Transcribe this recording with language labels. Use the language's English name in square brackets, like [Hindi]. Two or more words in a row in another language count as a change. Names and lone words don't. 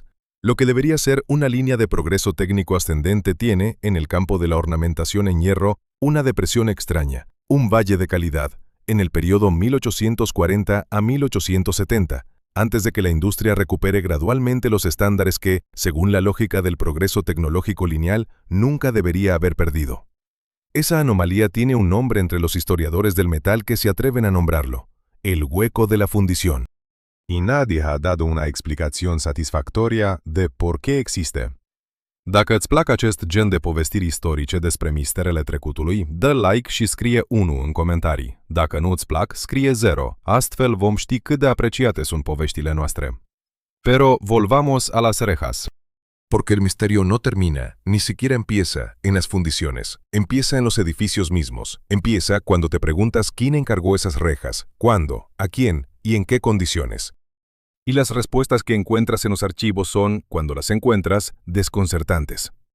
[Spanish] Lo que debería ser una línea de progreso técnico ascendente tiene, en el campo de la ornamentación en hierro, una depresión extraña, un valle de calidad, en el periodo 1840 a 1870, antes de que la industria recupere gradualmente los estándares que, según la lógica del progreso tecnológico lineal, nunca debería haber perdido. Esa anomalía tiene un nombre entre los historiadores del metal que se atreven a nombrarlo: el hueco de la fundición. Y nadie ha dado una explicación satisfactoria de por qué existe. [Romanian] Dacă îți plac acest gen de povestiri istorice despre misterele trecutului, dă like și scrie 1 în comentarii. Dacă nu îți plac, scrie 0. Astfel vom ști cât de apreciate sunt poveștile noastre. [Spanish] Pero volvamos a las rejas. Porque el misterio no termina, ni siquiera empieza, en las fundiciones. Empieza en los edificios mismos. Empieza cuando te preguntas quién encargó esas rejas, cuándo, a quién y en qué condiciones. Y las respuestas que encuentras en los archivos son, cuando las encuentras, desconcertantes.